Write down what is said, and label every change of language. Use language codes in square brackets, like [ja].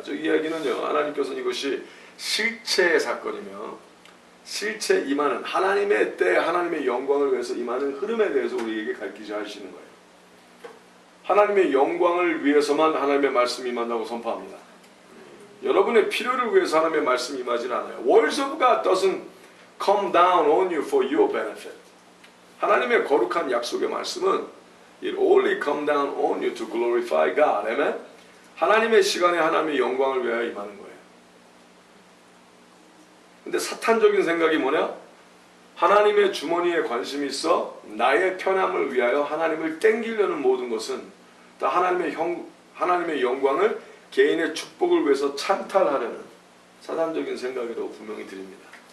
[ko] 저 이야기는요, 하나님께서는 이것이 실체의 사건이며 실체 임하는 하나님의 때 하나님의 영광을 위해서 임하는 흐름에 대해서 우리에게 가르치자 하시는 거예요. 하나님의 영광을 위해서만 하나님의 말씀이 임한다고 선포합니다. 여러분의 필요를 위해서 하나님의 말씀이 임하지는 않아요. [en] Words of God doesn't come down on you for your benefit. [ko] 하나님의 거룩한 약속의 말씀은 [en] It only come down on you to glorify God. [ko] 아멘? 하나님의 시간에 하나님의 영광을 위하여 임하는 거예요. 근데 사탄적인 생각이 뭐냐? 하나님의 주머니에 관심이 있어 나의 편함을 위하여 하나님을 땡기려는 모든 것은 다 하나님의 영광을 개인의 축복을 위해서 찬탈하려는 사단적인 생각이라고 분명히 드립니다.